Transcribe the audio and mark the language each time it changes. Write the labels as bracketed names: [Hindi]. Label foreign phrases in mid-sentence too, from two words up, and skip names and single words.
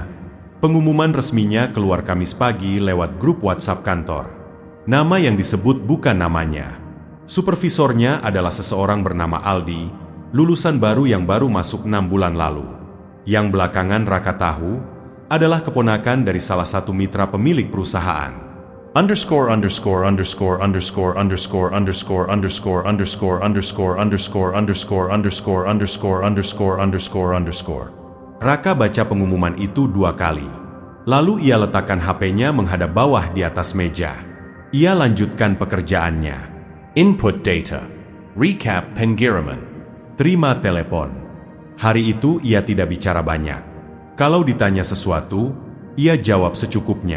[Indonesian] Pengumuman resminya keluar Kamis pagi lewat grup WhatsApp kantor. Nama yang disebut bukan namanya. Supervisornya adalah seseorang bernama Aldi, lulusan baru yang baru masuk 6 bulan lalu. Yang belakangan Raka tahu, adalah keponakan dari salah satu mitra pemilik perusahaan. Underscore underscore underscore underscore underscore underscore underscore underscore underscore underscore underscore underscore underscore underscore underscore underscore. Raka baca pengumuman itu 2 kali. Lalu ia letakkan HP-nya menghadap bawah di atas meja. Ia lanjutkan pekerjaannya. [English] Input data. [Indonesian] Recap pengiriman. Terima telepon. Hari itu ia tidak bicara banyak. Kalau ditanya sesuatu, ia jawab secukupnya.